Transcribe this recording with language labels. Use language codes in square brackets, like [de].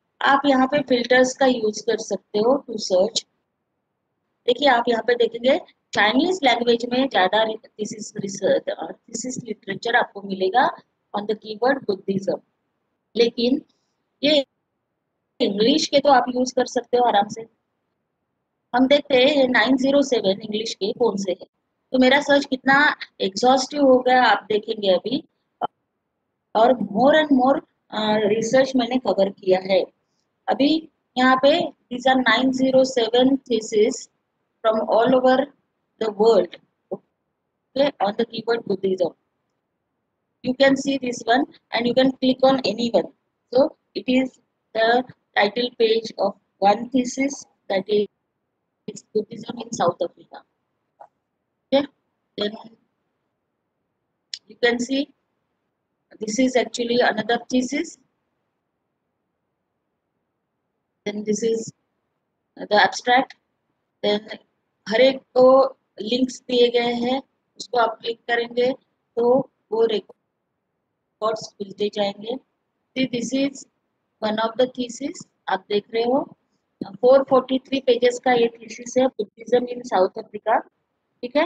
[hi] आप यहाँ पे फिल्टर्स का यूज कर सकते हो टू सर्च। देखिए आप यहाँ पे देखेंगे चाइनीज लैंग्वेज में ज्यादा थीसिस लिटरेचर आपको मिलेगा [en] on the keyword Buddhism, [hi] लेकिन ये इंग्लिश के तो आप यूज कर सकते हो आराम से। हम देखते हैं 907 इंग्लिश के कौन से है, तो मेरा सर्च कितना एग्जॉस्टिव हो गया आप देखेंगे अभी। और [en] more and more research [hi] मैंने कवर किया है अभी यहाँ पे। [en] these are 907 thesis from all over the world, okay, on the keyword Buddhism. You can see this one and you can click on any one. So it is the title page of one thesis, that is Buddhism in South Africa. Okay, then you can see this is actually another thesis. Then this is the abstract. [hi] Then हर एक को links दिए गए हैं, उसको आप click करेंगे तो वो रिकॉर्ड्स मिलते जाएंगे। [en] this is one of the thesis, [hi] आप देख रहे हो 443 पेजेस का ये थीसिस है, बुद्धिज्म इन साउथ अफ्रीका, ठीक है।